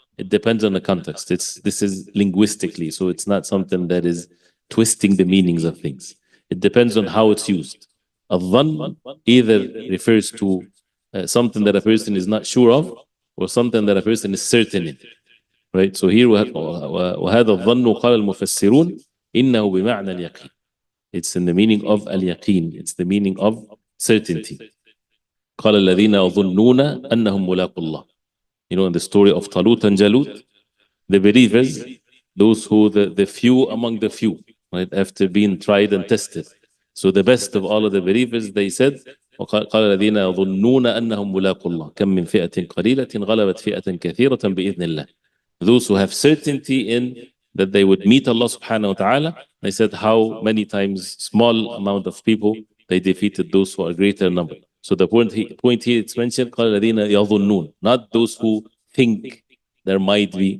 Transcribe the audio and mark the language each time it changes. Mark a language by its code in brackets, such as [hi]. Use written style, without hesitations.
[en] It depends on the context. This is linguistically, so it's not something that is twisting the meanings of things. It depends on how it's used. Al-dhann either refers to something that a person is not sure of, or something that a person is certain in. Right? So here, [ar] وَهَذَا الظَّنُّ قَالَ الْمُفَسِّرُونَ إِنَّهُ بِمَعْنَى الْيَقِينِ. [en] It's in the meaning of al-yaqeen. It's the meaning of certainty. [ar] قَالَ الَّذِينَ يَظُنُّونَ أَنَّهُمْ مُلَاقُو اللَّهِ. [en] You know, in the story of Talut and Jalut, the believers, those who, the few among the few, right, after being tried and tested. So the best of all of the believers, they said, [ar] وقال الذين يظنون أنهم ملاقو الله كم من فئة قليلة غلبت فئة كثيرة بإذن الله. [en] Those who have certainty in that they would meet Allah subhanahu wa ta'ala, they said how many times small amount of people they defeated those who are greater number. So the point here it's mentioned [ar] قال الذين يظنون, [en] not those who think there might be.